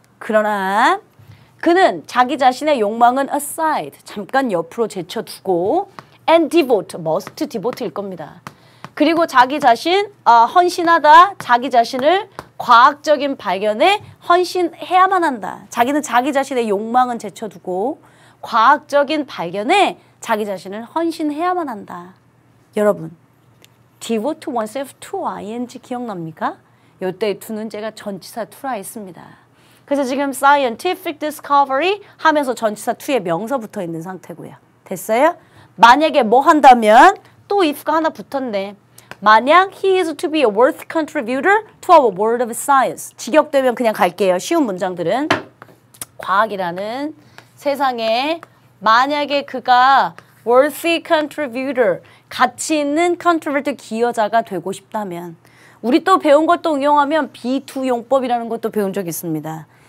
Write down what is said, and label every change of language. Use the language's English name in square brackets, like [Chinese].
[Korean] 그러나 그는 자기 자신의 욕망은 aside, 잠깐 옆으로 제쳐두고 [English] and devote, must devote [Korean] 일 겁니다. 그리고 자기 자신, 헌신하다, 자기 자신을 과학적인 발견에 헌신해야만 한다. 자기는 자기 자신의 욕망은 제쳐두고 과학적인 발견에 자기 자신을 헌신해야만 한다. 여러분, devote oneself to ing 기억납니까? 요때 to는 제가 전치사 to라 했습니다. 그래서 지금 scientific discovery 하면서 전치사 to에 명사 붙어 있는 상태고요. 됐어요? 만약에 뭐 한다면 또 if가 하나 붙었네. 만약 [English] he is to be a worth contributor to our world of science. [Korean] 직역되면 그냥 갈게요. 쉬운 문장들은. 과학이라는 세상에 만약에 그가 [English] worthy contributor, [Korean] 가치 있는 contributor 기여자가 되고 싶다면 우리 또 배운 걸 또 응용하면 B2 용법이라는 것도 배운 적 있습니다.